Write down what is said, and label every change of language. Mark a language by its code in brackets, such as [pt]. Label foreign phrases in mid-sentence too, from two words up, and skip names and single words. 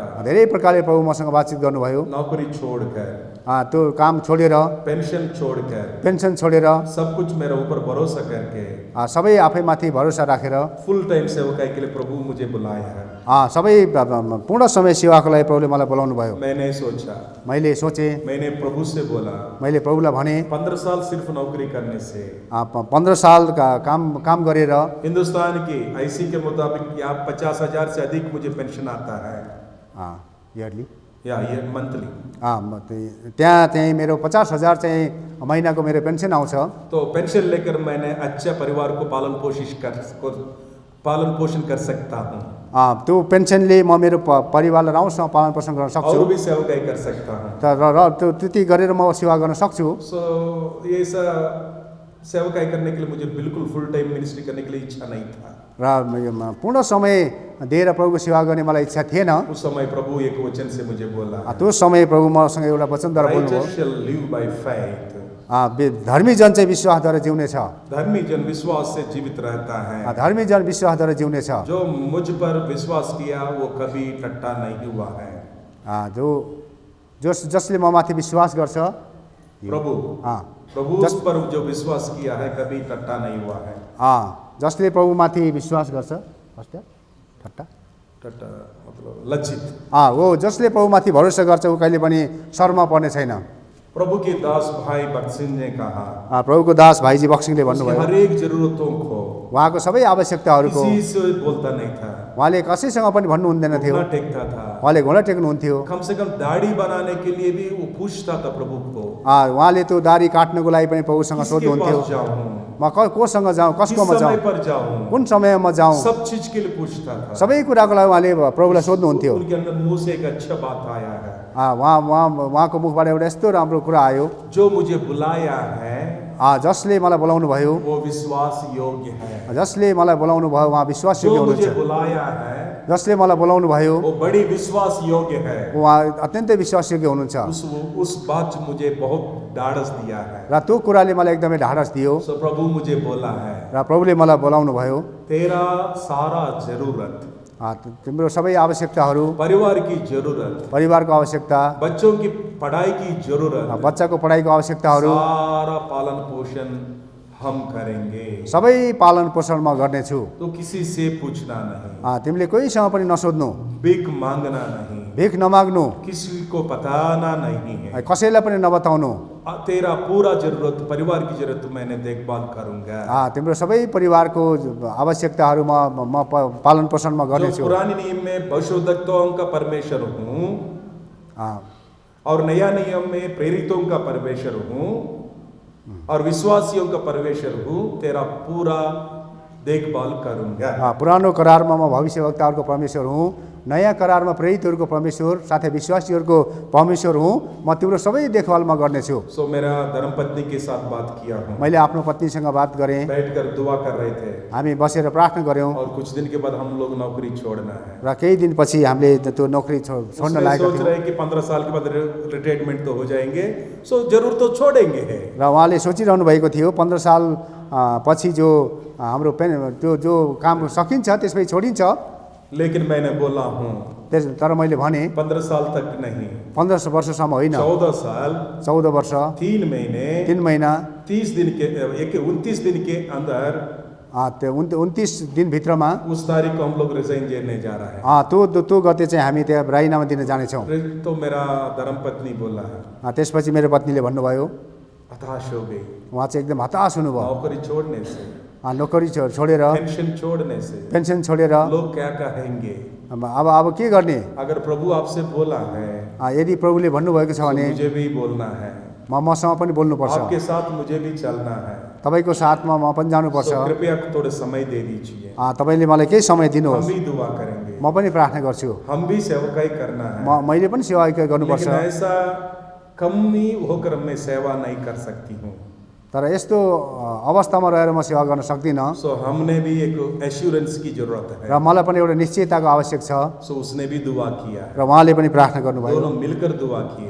[ne] धेरै प्रकारले प्रभु मसँग बातचीत गर्नुभयो। [hi] नौकरी छोड़कर, [ne] त्यो काम छोडेर, पेन्सन छोडेर, [hi] सब कुछ मेरे ऊपर भरोसा करके, [ne] सबै आफैमाथि भरोसा राखेर [en] full time [hi] सेवकाई के लिए प्रभु मुझे बुलाया। [ne] सबै पूर्ण समय सेवाको लागि प्रभुले मलाई बोलाउनु भयो। मैले सोचेँ, [hi] मैंने प्रभु से बोला, [ne] मैले प्रभुलाई भने [hi] 15 साल सिर्फ नौकरी करने से, [ne] 15 साल काम गरेर [hi] हिंदुस्तान की आईसी के मुताबिक यहाँ 50,000 से अधिक मुझे पेंशन आता है इयरली या ये मंथली। [ne] त्यहाँ चाहिँ मेरो 50,000 चाहिँ महिनाको मेरो पेन्सन आउँछ। [hi] तो पेंशन लेकर मैंने अच्छा परिवार को पालन पोषण कर सकता हूँ। [ne] त्यो पेन्सनले म मेरो परिवारलाई राम्रोसँग पालन पोषण गर्न सक्छु [hi] और भी सेवकाई कर सकता हूँ। [ne] र त्यति गरेर म सेवा गर्न सक्छु। [hi] ये सेवकाई करने के लिए मुझे बिल्कुल [en] full time ministry [hi] करने के लिए इच्छा नहीं था। [ne] र पूर्ण समय दिएर प्रभुको सेवा गर्ने मलाई इच्छा थिएन। [hi] उस समय प्रभु एक वचन से मुझे बोला, [ne] त्यो समय प्रभु मसँग एउटा वचनद्वारा बोल्नुभयो, [en] righteous shall live by faith। [ne] धर्मी जन चाहिँ विश्वासद्वारा जिउने छ। [hi] धर्मी जन विश्वास से जीवित रहता है। [ne] धर्मी जन विश्वासद्वारा जिउने छ। [hi] जो मुझ पर विश्वास किया वो कभी टट्टा नहीं हुआ है। [ne] जसले म माथि विश्वास गर्छ, [hi] प्रभु उस पर जो विश्वास किया है कभी टट्टा नहीं हुआ है। [ne] जसले प्रभु माथि विश्वास गर्छ, टट्टा [hi] मतलब लज्जित। [ne] वो जसले प्रभु माथि भरोसा गर्छ ऊ कहिले पनि शर्मा पर्ने छैन। [hi] प्रभु के दास भाई बक्सिङ ने कहा, [ne] प्रभुको दास भाइजी बक्सिङले भन्नुभयो, [hi] हर एक जरूरतों को, [ne] उहाँको सबै आवश्यकताहरूको [hi] किसी से बोलता नहीं था। [ne] उहाँले कसैसँग पनि भन्नु हुँदैन थियो। [hi] टेक्ता था। [ne] उहाँले घुँडा टेक्नुहुन्थ्यो। [hi] कम से कम दाढ़ी बनाने के लिए भी वो पूछता था प्रभु को। [ne] उहाँले त्यो दाढ़ी काट्नको लागि पनि प्रभुसँग सोध्नुहुन्थ्यो, म कोसँग जाउँ, कसकोमा जाउँ, कुन समयमा जाउँ, [hi] सब चीज के लिए पूछता था। [ne] सबै कुराको लागि उहाँले प्रभुलाई सोध्नुहुन्थ्यो। [hi] उनके अंदर मुंह से एक अच्छा बात आया है। [ne] उहाँको मुखबाट एउटा यस्तो राम्रो कुरा आयो, [hi] जो मुझे बुलाया है, [ne] जसले मलाई बोलाउनु भयो [hi] वो विश्वास योग्य है। [ne] जसले मलाई बोलाउनु भयो उहाँ विश्वास योग्य हुनुहुन्छ। [hi] जो मुझे बुलाया है, [ne] जसले मलाई बोलाउनु भयो [hi] वो बड़ी विश्वास योग्य है। [ne] उहाँ अत्यन्तै विश्वास योग्य हुनुहुन्छ। [hi] उस बात मुझे बहुत ढाढस दिया है। [ne] र त्यो कुराले मलाई एकदमै ढाढस दियो। [hi] प्रभु मुझे बोला है, [ne] र प्रभुले मलाई बोलाउनु भयो, [hi] तेरा सारा जरूरत, [ne] तिम्रो सबै आवश्यकताहरू, [hi] परिवार की जरूरत, [ne] परिवारको आवश्यकता, [hi] बच्चों की पढ़ाई की जरूरत, [ne] बच्चाको पढाइको आवश्यकताहरू, [hi] सारा पालन पोषण हम करेंगे, [ne] सबै पालन पोषण म गर्नेछु। [hi] तो किसी से पूछना नहीं, [ne] तिमीले कोहीसँग पनि नसोध्नु, [hi] भीख मांगना नहीं, [ne] भीख नमाग्नु, [hi] किसी को बताना नहीं है, [ne] कसैलाई पनि नबताउनु। [hi] तेरा पूरा जरूरत, परिवार की जरूरत मैंने देखभाल करूंगा। [ne] तिम्रो सबै परिवारको आवश्यकताहरू म पालन पोषण म गर्नेछु। [hi] पुराने नियम में भविष्यवक्ताओं का परमेश्वर हूँ और नया नियम में प्रेरितों का परमेश्वर हूँ और विश्वासियों का परमेश्वर हूँ, तेरा पूरा देखभाल करूंगा। [ne] पुरानो करारमा म भविष्यवक्ताहरूको परमेश्वर हुँ, नयाँ करारमा प्रेरितहरूको परमेश्वर साथै विश्वासीहरूको परमेश्वर हुँ, म तिम्रो सबै देखभाल म गर्नेछु। [hi] मेरा धर्मपत्नी के साथ बात किया हूँ। [ne] मैले आफ्नो पत्नीसँग बात गरेँ, [hi] बैठकर दुआ कर रहे थे, [ne] हामी बसेर प्रार्थना गऱ्यौँ। [hi] और कुछ दिन के बाद हम लोग नौकरी छोड़ना है। [ne] र केही दिनपछि हामीले त्यो नौकरी छोड्न लागेको [hi] सोच रहे कि 15 साल के बाद रिटायरमेन्ट तो हो जाएंगे, सो जरूर तो छोड़ेंगे है। [ne] र उहाँले सोचिरहनु भएको थियो 15 साल पछि जो हाम्रो जो काम सकिन्छ त्यसपछि छोडिन्छ। [hi] लेकिन मैंने बोला हूँ, [ne] तर मैले भने [hi] 15 साल तक नहीं, [ne] 15 वर्षसम्म होइन, [hi] 14 साल [ne] 14 वर्ष [hi] 3 महीने [ne] 3 महिना [hi] 30 दिन के 29 दिन के अंदर [ne] त्यो 29 दिनभित्रमा [hi] उस तारीख को हम लोग रिजाइन देने जा रहा है। [ne] त्यो गते चाहिँ हामी त्यहाँ राजीनामा दिन जानेछौँ। [hi] तो मेरा धर्मपत्नी बोला है, [ne] त्यसपछि मेरो पत्नीले भन्नुभयो, [hi] हताश हो गई [ne] उहाँ चाहिँ एकदम हताश हुनुभयो। [hi] नौकरी छोड़ने से, [ne] नोकरी छोडेर, [hi] पेंशन छोड़ने से [ne] पेन्सन छोडेर [hi] लोग क्या कहेंगे। [ne] अब के गर्ने? [hi] अगर प्रभु आपसे बोला है [ne] यदि प्रभुले भन्नुभएको छ [hi] तो [ne] भने [hi] मुझे भी बोलना है, [ne] मसँग पनि बोल्नुपर्छ, [hi] आपके साथ मुझे भी चलना है, [ne] तपाईँको साथमा म पनि जानुपर्छ। [hi] तो कृपया थोड़े समय दे दीजिए, [ne] तपाईँले मलाई केही समय [hi] हम [ne] दिनुहोस्, [hi] भी दुआ करेंगे, [ne] म पनि प्रार्थना गर्छु। [hi] हम भी सेवकाई करना है। [ne] मैले पनि सेवा गर्नुपर्छ। [hi] लेकिन ऐसा कमी होकर मैं सेवा नहीं कर सकती हूँ। [ne] तर यस्तो अवस्थामा रहेर म सेवा गर्न सक्दिनँ। [hi] सो हमने भी एक एश्योरेंस की जरूरत है। [ne] र मलाई पनि एउटा निश्चयताको आवश्यक छ। [hi] सो उसने भी दुआ किया, [ne] र उहाँले पनि प्रार्थना गर्नुभयो। [hi] दोनों मिलकर दुआ किए,